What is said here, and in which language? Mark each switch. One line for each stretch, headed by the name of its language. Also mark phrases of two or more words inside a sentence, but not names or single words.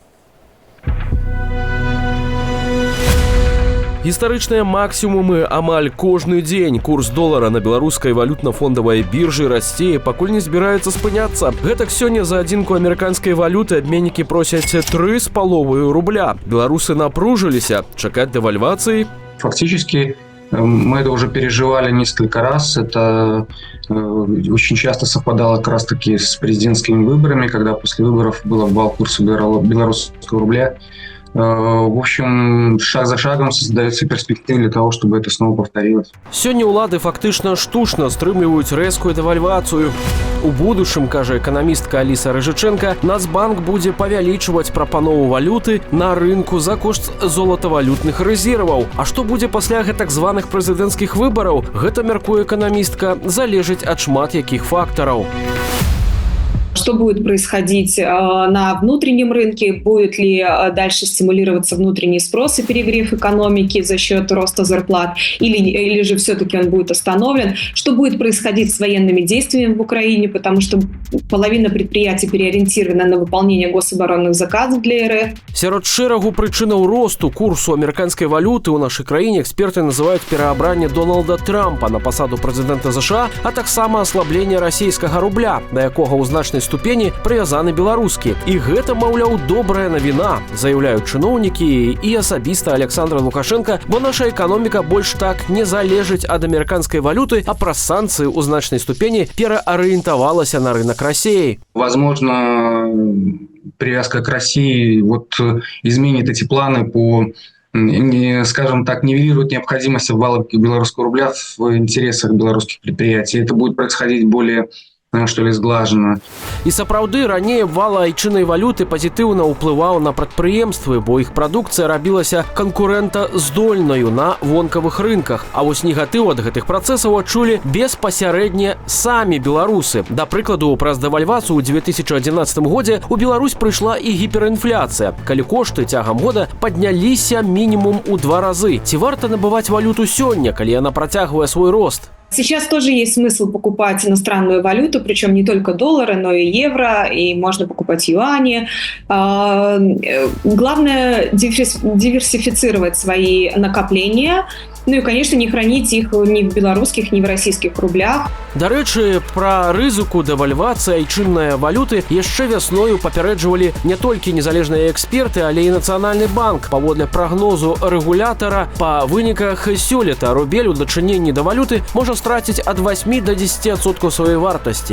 Belarusian: Гістарычныя максімумы амаль кожны дзень. Курс долара на беларускай валютна-фондавай біржы расце, пакуль не збіраецца спыняцца. Гэтак сёння за адзінку амерыканскай валюты абменнікі просяць 3,5 рубля. Беларусы напружыліся. Чакаць дэвальвацыі?
Russian: Фактически мы это уже переживали несколько раз. Это очень часто совпадало как раз-таки с президентскими выборами, когда после выборов был обвал курса белорусского рубля. В общем, шаг за шагом создаются перспективы для того, чтобы это снова повторилось.
Belarusian: Сёння ўлады фактычна штучна стрымліваюць рэзкую дэвальвацыю. У будучым, кажа эканамістка Аліса Рыжыченка, Нацбанк будзе павялічваць прапанову валюты на рынку за кошт золатавалютных рэзерваў. А што будзе пасля гэтак званых прэзідэнцкіх выбараў? Гэта, мяркуе эканамістка, залежыць ад шмат якіх фактараў.
Russian: Что будет происходить на внутреннем рынке, будет ли дальше стимулироваться внутренний спрос и перегрев экономики за счет роста зарплат, или же все-таки он будет остановлен, что будет происходить с военными действиями в Украине, потому что половина предприятий переориентирована на выполнение гособоронных заказов для РФ.
Belarusian: Сярод шэрагу прычынаў росту курсу амерыканскай валюты ў нашай краіне эксперты называюць пераабранне Дональда Трампа на пасаду прэзідэнта США, а таксама аслабленне расійскага рубля, да якога ў значнай ступені прывязаны беларускі. І гэта, маўляў, добрая навіна, заяўляюць чыноўнікі і асабіста Александр Лукашенко, бо наша эканоміка больш так не залежыць ад амерыканскай валюты, а праз санкцыі ў значнай ступені пераарыентавалася на рынок России.
Russian: Возможно, привязка к России изменит эти планы по, скажем так, нивелирует необходимость обвала белорусского рубля в интересах белорусских предприятий. Это будет происходить более, что ли, зглажана.
Belarusian: І сапраўды, раней абвал айчыннай валюты пазітыўна ўплываў на прадпрыемствы, бо іх прадукцыя рабілася канкурэнтаздольнаю на вонкавых рынках. А вось негатыў ад гэтых працэсаў адчулі беспасярэдне самі беларусы. Да прыкладу, праз дэвальвацыю ў 2011 годзе у Беларусь прыйшла і гіперінфляцыя, калі кошты цягам года падняліся мінімум у 2 разы. Ці варта набываць валюту сёння, калі яна працягвае свой рост?
Russian: Сейчас тоже есть смысл покупать иностранную валюту, причем не только доллары, но и евро, и можно покупать юани. Главное диверсифицировать свои накопления, ну и, конечно, не хранить их ни в белорусских, ни в российских рублях.
Belarusian: Дарэчы, пра рызыку дэвальвацыі айчыннай валюты яшчэ вясною папярэджвалі не толькі незалежныя эксперты, але і Нацыянальны банк. Паводле прагнозу рэгулятара, па выніках сёлета рубель у дачыненні да валюты можа страціць ад 8 до 10% сваёй вартасці.